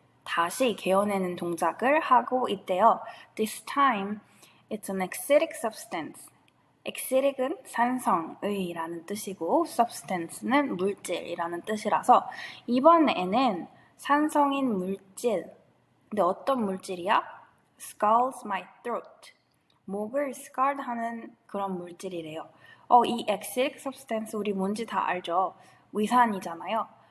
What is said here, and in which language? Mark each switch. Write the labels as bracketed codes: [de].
[ko] 다시 개어내는 동작을 하고 있대요. [en] This time it's an acidic substance. [ko] acidic은 산성의라는 뜻이고 substance는 물질이라는 뜻이라서 이번에는 산성인 물질. 근데 어떤 물질이야? [en] scalds my throat. [ko] 목을 scald 하는 그런 물질이래요. 이 acidic substance 우리 뭔지 다 알죠? 위산이잖아요.